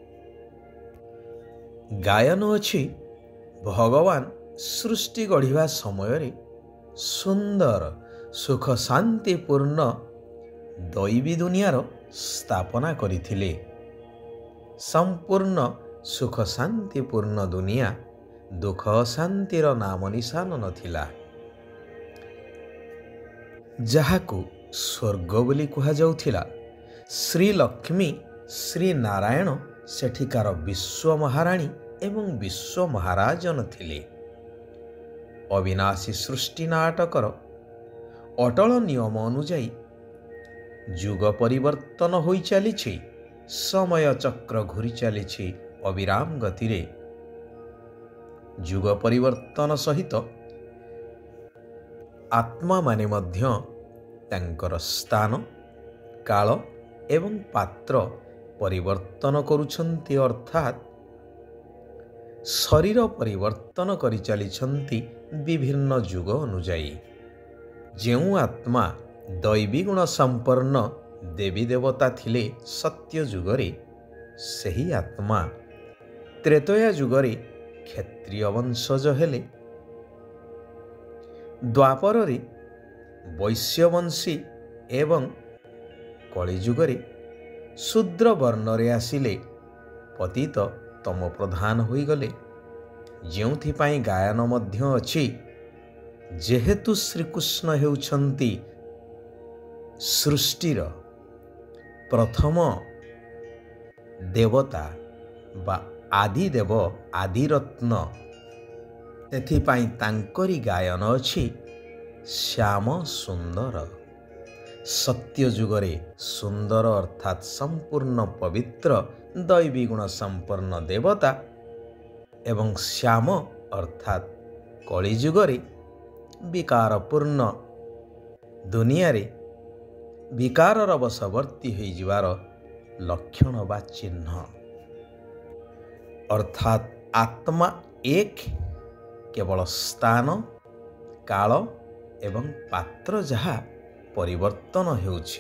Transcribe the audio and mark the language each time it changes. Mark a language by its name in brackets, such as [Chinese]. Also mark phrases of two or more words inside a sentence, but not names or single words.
[Odia] ଗାୟନ ଅଛି ଭଗବାନ ସୃଷ୍ଟି ଗଢ଼ିବା ସମୟ ସୁନ୍ଦର ସୁଖ ଶାନ୍ତିପୂର୍ଣ୍ଣ ଦୈବୀ ଦୁନିଆର ସ୍ଥାପନା କରିଥିଲେ। ସମ୍ପୂର୍ଣ୍ଣ ସୁଖ ଶାନ୍ତିପୂର୍ଣ୍ଣ ଦୁନିଆ ଦୁଃଖ ଅଶାନ୍ତିର ନାମ ନିଶାନ ନଥିଲା, ଯାହାକୁ ସ୍ୱର୍ଗ ବୋଲି କୁହାଯାଉଥିଲା। ଶ୍ରୀ ଲକ୍ଷ୍ମୀ ଶ୍ରୀ ନାରାୟଣ ସେଠିକାର ବିଶ୍ୱ ମହାରାଣୀ ଏବଂ ବିଶ୍ୱ ମହାରାଜନ ଥିଲେ। ଅବିନାଶୀ ସୃଷ୍ଟି ନାଟକର ଅଟଳ ନିୟମ ଅନୁଯାୟୀ ଯୁଗ ପରିବର୍ତ୍ତନ ହୋଇ ଚାଲିଛି, ସମୟ ଚକ୍ର ଘୂରି ଚାଲିଛି ଅବିରାମ ଗତିରେ। ଯୁଗ ପରିବର୍ତ୍ତନ ସହିତ ଆତ୍ମା ମାନେ ମଧ୍ୟ ତାଙ୍କର ସ୍ଥାନ, କାଳ ଏବଂ ପାତ୍ର ପରିବର୍ତ୍ତନ କରୁଛନ୍ତି, ଅର୍ଥାତ ଶରୀର ପରିବର୍ତ୍ତନ କରି ଚାଲିଛନ୍ତି ବିଭିନ୍ନ ଯୁଗ ଅନୁଯାୟୀ। ଯେଉଁ ଆତ୍ମା ଦୈବୀ ଗୁଣ ସମ୍ପନ୍ନ ଦେବୀ ଦେବତା ଥିଲେ ସତ୍ୟ ଯୁଗରେ, ସେହି ଆତ୍ମା ତ୍ରେତୟା ଯୁଗରେ କ୍ଷତ୍ରିୟ ବଂଶଜ ହେଲେ। ଦ୍ୱାପରେ ବୈଶ୍ୟବଂଶୀ ଏବଂ କଳିଯୁଗରେ ଶୂଦ୍ର ବର୍ଣ୍ଣରେ ଆସିଲେ ପତିତ ତମ ପ୍ରଧାନ ହୋଇଗଲେ। ଯେଉଁଥିପାଇଁ ଗାୟନ ମଧ୍ୟ ଅଛି, ଯେହେତୁ ଶ୍ରୀକୃଷ୍ଣ ହେଉଛନ୍ତି ସୃଷ୍ଟିର ପ୍ରଥମ ଦେବତା ବା ଆଦିଦେବ, ଆଦିରତ୍ନ, ତେଣୁପାଇଁ ତାଙ୍କରି ଗାୟନ ଅଛି ଶ୍ୟାମ ସୁନ୍ଦର। ସତ୍ୟ ଯୁଗରେ ସୁନ୍ଦର ଅର୍ଥାତ ସମ୍ପୂର୍ଣ୍ଣ ପବିତ୍ର ଦୈବୀ ଗୁଣ ସମ୍ପନ୍ନ ଦେବତା ଏବଂ ଶ୍ୟାମ ଅର୍ଥାତ କଳିଯୁଗରେ ବିକାରପୂର୍ଣ୍ଣ ଦୁନିଆ ରେ ବିକାରର ବଶବର୍ତ୍ତୀ ହୋଇ ଯିବାର ଲକ୍ଷଣ ବା ଚିହ୍ନ, ଅର୍ଥାତ ଆତ୍ମା ଏକ କେବଳ ସ୍ଥାନ, କାଳ ଏବଂ ପାତ୍ର ଯାହା ପରିବର୍ତ୍ତନ ହେଉଛି।